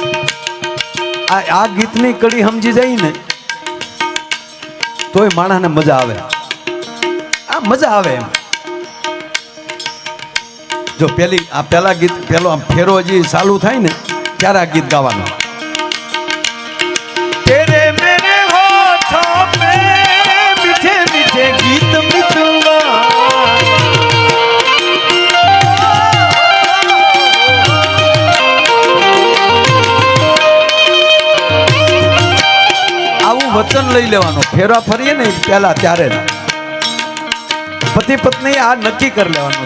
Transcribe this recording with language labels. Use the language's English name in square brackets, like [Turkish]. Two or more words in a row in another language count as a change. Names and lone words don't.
[Gujarati] આ ગીતની કડી સમજી જાય ને તોય માણસને મજા આવે. આ મજા આવે એમ. જો આ પેલા ગીત પેલો આમ ફેરો હજી ચાલુ થાય ને ત્યારે આ ગીત ગાવાનું. [Hindi] तेरे मेरे होठों पे मीठे मीठे गीत मितवा [Gujarati] આવું વચન લઈ લેવાનું. ફેરા ફરીએ ને પેલા ત્યારે પતિ પત્ની આ નક્કી કરી લેવાનું.